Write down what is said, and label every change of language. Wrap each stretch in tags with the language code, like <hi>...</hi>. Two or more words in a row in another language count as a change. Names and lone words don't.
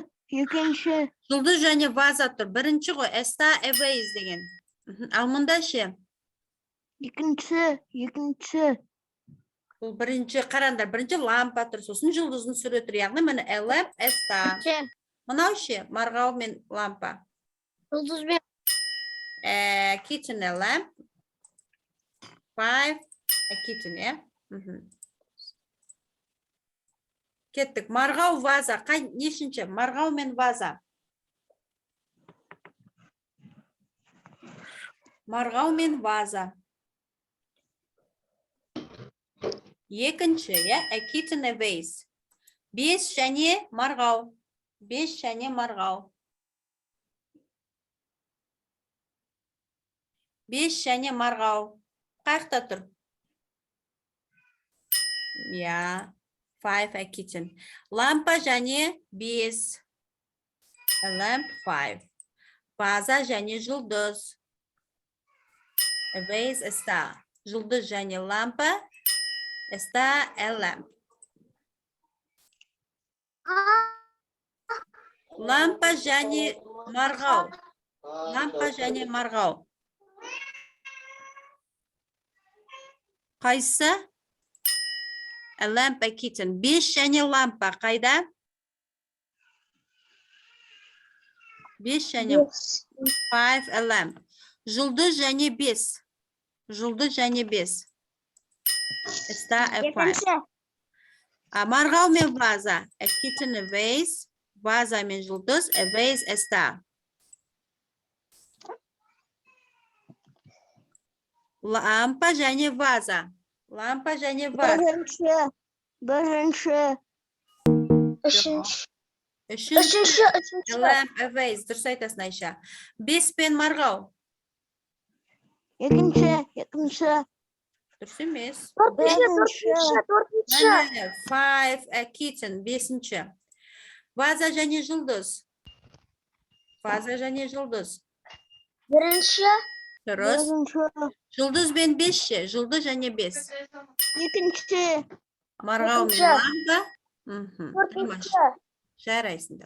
<kk>Жұлдыз және ваза тұр. Бірінші ғой, está,</kk> <en>a vase</en> <kk>деген. Ал мұнда ше? Екінші. Бұл бірінші, қараңдар, бірінші лампа тұр, сосын жұлдыздың суреті, яғни міне</kk> <en>a lamp,</en> <kk>está. Мынау ше? Марғау мен лампа. Жұлдызбен.</kk> <en>Kitchen, a lamp. 5, a kitten, е?</en> <kk>Кеттік. Марғау, ваза. Нешінші? Марғау мен ваза. Марғау мен ваза. Екінші,</kk> <en>a kitten, a vase.</en> <kk>5 және марғау. 5 және марғау. 5 және марғау. Қайықта тұр? Я. 5,</kk> <en>a kitten.</en> <kk>Лампа және 5.</kk> <en>A lamp, 5.</en> <kk>Ваза және жұлдыз.</kk> <en>A vase, a star.</en> <kk>Жұлдыз және лампа.</kk> <en>A star, a lamp.</en> <kk>Лампа және марғау. Лампа және марғау. Қайсы?</kk> <en>A lamp, a kitten.</en> <kk>5 және лампа. Қайда? 5 және 5,</kk> <en>a lamp.</en> <kk>Жұлдыз және 5. Жұлдыз және 5.</kk> <en>A star, a 5.</en> <kk>Марғау мен ваза.</kk> <en>A kitten, a vase.</en> <kk>Ваза мен жұлдыз.</kk> <en>A vase, a star.</en> <kk>Лампа және ваза. Лампа және ваза. Бірінші. Үшінші.</kk> <en>A lamp, a vase.</en> <kk>Дұрыс айтасың, Айша. 5 пен марғау. Екінші. Дұрыс емес. Төртінші. 5,</kk> <en>a kitten.</en> <kk>5-ші. Ваза және жұлдыз. Ваза және жұлдыз. Бірінші. Дұрыс. Жұлдыз бен 5-ші. Жұлдыз және 5. Екінші. Марғау мен лампа. Жарайсыңдар.</kk>